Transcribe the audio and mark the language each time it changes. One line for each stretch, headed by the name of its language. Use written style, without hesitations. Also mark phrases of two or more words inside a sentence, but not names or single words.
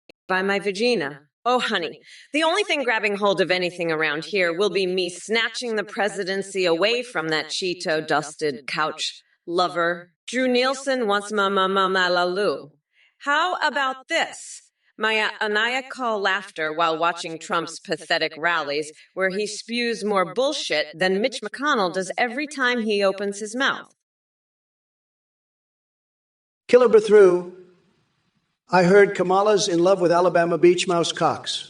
English: by my vagina. Oh, honey, the only thing grabbing hold of anything around here will be me snatching the presidency away from that Cheeto-dusted couch lover. Drew Nielsen wants ma-ma-ma-ma-la-loo. How about this? My maniacal laughter while watching Trump's pathetic rallies, where he spews more bullshit than Mitch McConnell does every time he opens his mouth. Killer through. I heard Kamala's in love with Alabama beach mouse cocks.